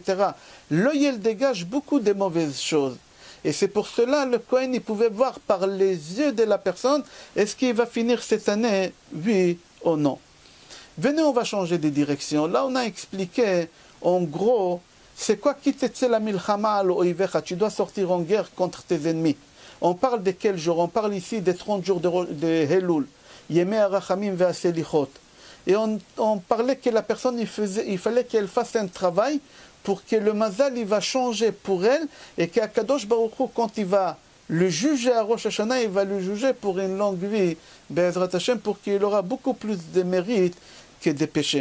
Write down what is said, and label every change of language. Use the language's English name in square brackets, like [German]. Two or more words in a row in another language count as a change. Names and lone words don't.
[French] L'œil, il dégage beaucoup de mauvaises choses. Et c'est pour cela le Kohen, il pouvait voir par les yeux de la personne, est-ce qu'il va finir cette année, oui ou non. Venez, on va changer de direction. Là, on a expliqué, en gros, c'est quoi quitter [Hebrew] המלחמה על אויביך? [French] Tu dois sortir en guerre contre tes ennemis. On parle de quel jour? On parle ici des 30 jours de Elul. [Hebrew] ימי הרחמים והסליחות. [French] Et on parlait que la personne, il fallait qu'elle fasse un travail pour que le mazal, il va changer pour elle et qu' [Hebrew] הקדוש ברוך הוא, [French] quand il va le juger à Rosh Hashanah, il va le juger pour une longue vie, [Hebrew] בעזרת השם, [French] pour qu'il aura beaucoup plus de mérites que de péchés.